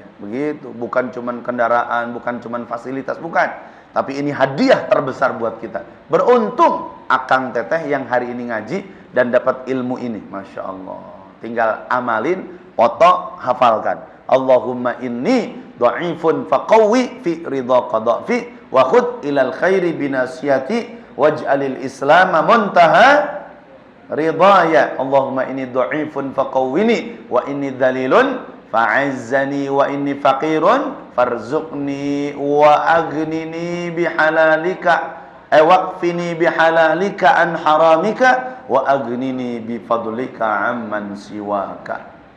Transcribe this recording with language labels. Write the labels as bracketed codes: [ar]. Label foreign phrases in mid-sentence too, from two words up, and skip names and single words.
[id] Begitu, bukan cuman kendaraan, bukan cuman fasilitas, bukan. Tapi ini hadiah terbesar buat kita. Beruntung [su] akang teteh [id] yang hari ini ngaji dan dapat ilmu ini. [ar] ما شاء الله. [id] Tinggal amalin, foto, hafalkan. [ar] اللهم إني ضعيف فقو في رضا قذافي وخذ إلى الخير بناصيتي واجعل الإسلام منتهى رضاي. اللهم إني ضعيف فقوني وإني ذليل فأعزني وإني فقير فارزقني وأغنني بحلالك واكفني بحلالك عن حرامك وأغنني بفضلك عمن سواك.